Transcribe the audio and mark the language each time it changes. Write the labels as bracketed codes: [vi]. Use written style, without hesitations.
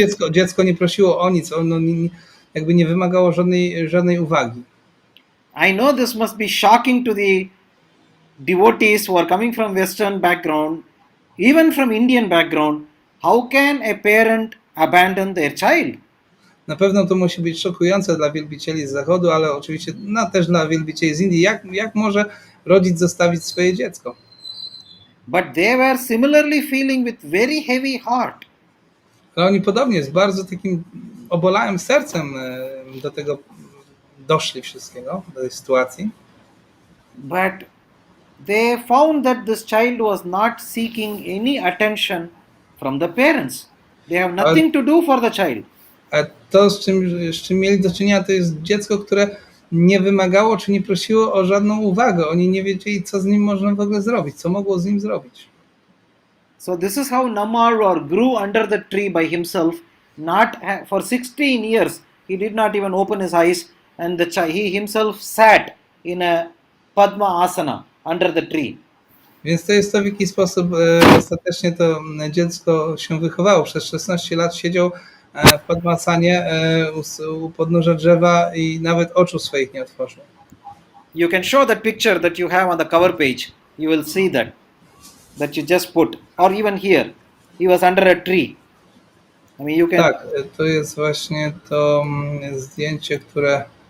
[pl] Dziecko nie prosiło o nic, ono jakby nie wymagało żadnej uwagi. [en] I know this must be shocking to the devotees who are coming from Western background, even from Indian background. How can a parent abandon their child? [pl] Na pewno to musi być szokujące dla wielbicieli z Zachodu, ale oczywiście też dla wielbicieli z Indii. Jak może rodzic zostawić swoje dziecko? [en] But they were similarly feeling with very heavy heart. [pl] Ale oni podobnie, z bardzo takim obolałym sercem do tego doszli wszystkiego, do tej sytuacji. [en] But they found that this child was not seeking any attention from the parents. They have nothing to do for the child. [pl] A to, z czym mieli do czynienia, to jest dziecko, które nie wymagało czy nie prosiło o żadną uwagę. Oni nie wiedzieli, co z nim można w ogóle zrobić, co mogło z nim zrobić. [en] So this is how Nammalwar grew under the tree by himself. For 16 years, he did not even open his eyes, and he himself sat in a Padma asana under the tree. [pl] Więc to jest to, w jaki sposób ostatecznie to dziecko się wychowało. Przez 16 lat siedział w Padmasanie u podnóża drzewa i nawet oczu swoich nie otworzył. [en] You can show that picture that you have on the cover page. You will see that you just put, or even here, he was under a tree. I mean, you can. [pl] Tak, to jest właśnie to zdjęcie, które.